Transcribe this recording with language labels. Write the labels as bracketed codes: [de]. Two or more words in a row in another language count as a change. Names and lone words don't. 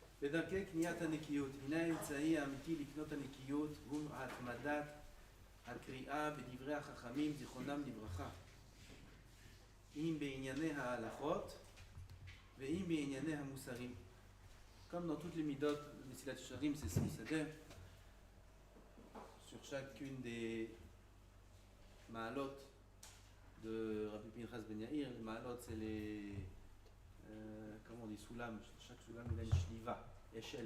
[he] בדרכי קניית הנקיות, הנה האמצעי האמיתי לקנות הנקיות הוא התמדת הקריאה בדברי החכמים זיכרונם לברכה, אם בענייני ההלכות ואם בענייני המוסרים. [fr] Comme dans toutes les midot de Mesilat Yesharim, c'est son seder. Sur chacune des ma'alot de Rabbi Pinchas Ben Yair, les ma'alot c'est les comment on dit, soulam. Chaque soulam il a une shliva, échelle.